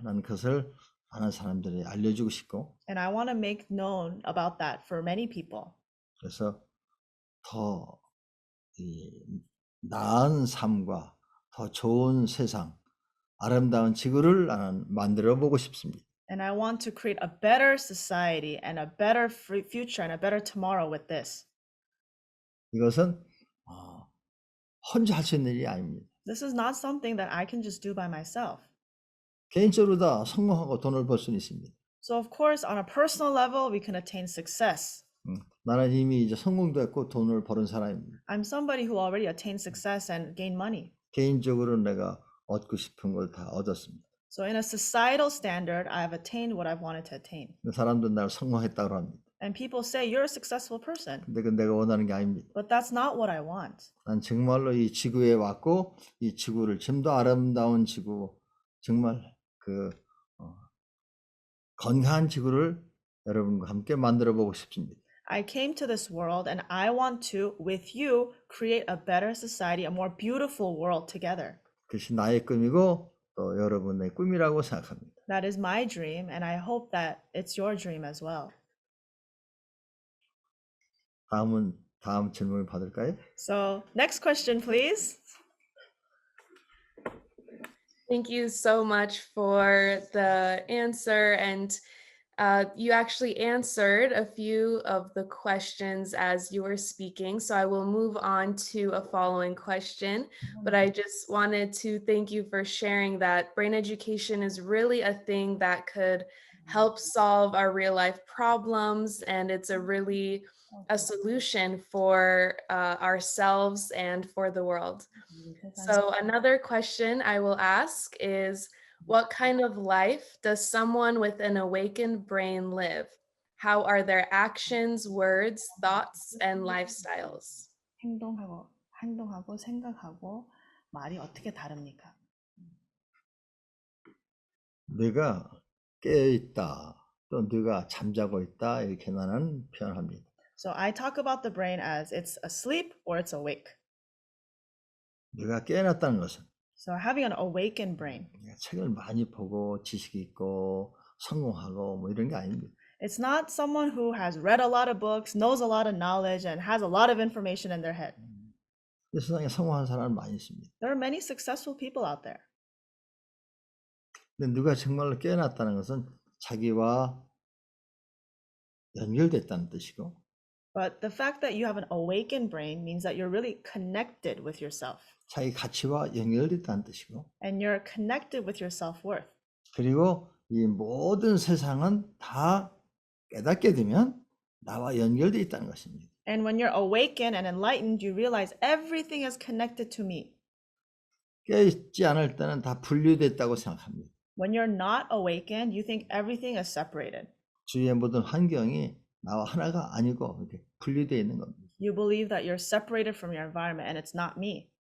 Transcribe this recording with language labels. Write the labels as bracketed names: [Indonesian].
[Korean] 난 그것을 많은 사람들이 알려주고 싶고, [English] And I want to make known about that for many people. [Korean] 그래서 더 나은 삶과 더 좋은 세상, 아름다운 지구를 나는 만들어 보고 싶습니다. [English] And I want to create a better society and a better future and a better tomorrow with this. [Korean] 이것은 혼자 할 수 있는 일이 아닙니다. [English] This is not something that I can just do by myself. [Korean] 개인적으로 다 성공하고 돈을 벌 수는 있습니다. [English] So of course, on a personal level, we can attain success. [Korean] 나는 이미 이제 성공도 했고 돈을 버는 사람입니다. [English] I'm somebody who already attained success and gained money. [Korean] 개인적으로 내가 얻고 싶은 걸 다 얻었습니다. [English] So in a societal standard, I have attained what I wanted to attain. [Korean] 사람들은 나를 성공했다고 합니다. [English] And people say, you're a successful person. [Korean] 근데 그건 내가 원하는 게 아닙니다. [English] But that's not what I want. [Korean] 난 정말로 이 지구에 왔고 이 지구를 좀 더 아름다운 지구, 정말 그 건강한 지구를 여러분과 함께 만들어 보고 싶습니다. [English] I came to this world and I want to, with you, create a better society, a more beautiful world together. [Korean] 그것이 나의 꿈이고 또 여러분의 꿈이라고 생각합니다. [English] That is my dream, and I hope that it's your dream as well. [Korean] 다음 질문을 받을까요? [English] So next question, please. Thank you so much for the answer. And you actually answered a few of the questions as you were speaking. So I will move on to a following question. But I just wanted to thank you for sharing that brain education is really a thing that could help solve our real life problems. And it's a solution for ourselves and for the world. So another question I will ask is, what kind of life does someone with an awakened brain live? How are their actions, words, thoughts, and lifestyles? [Korean] 행동하고 생각하고 말이 어떻게 다릅니까? 뇌가 깨어있다, 또 뇌가 잠자고 있다, 이렇게 나는 표현합니다. [English] So I talk about the brain as it's asleep or it's awake. [Korean] 뇌가 깨어났다는 것은 [English] So having an awakened brain, [Korean] 책을 많이 보고 지식이 있고 성공하고 뭐 이런 게 아닙니다. [English] it's not someone who has read a lot of books, knows a lot of knowledge, and has a lot of information in their head. [Korean] 이 세상에 성공한 사람은 많이 있습니다. [English] There are many successful people out there. [Korean] 근데 누가 정말로 깨어났다는 것은 자기와 연결됐다는 뜻이고, [English] But the fact that you have an awakened brain means that you're really connected with yourself. [Korean] 자기 가치와 연결됐다는 뜻이고, [English] And you're connected with your self-worth. [Korean] 그리고 이 모든 세상은 다 깨닫게 되면 나와 연결되어 있다는 것입니다. [English] And when you're awakened and enlightened, you realize everything is connected to me. [Korean] 깨어있지 않을 때는 다 분리됐다고 생각합니다. [English] When you're not awakened, you think everything is separated. [Korean] 주위의 모든 환경이 나와 하나가 아니고 이렇게 분리되어 있는 겁니다. [English] You believe that you're separated from your environment and it's not me.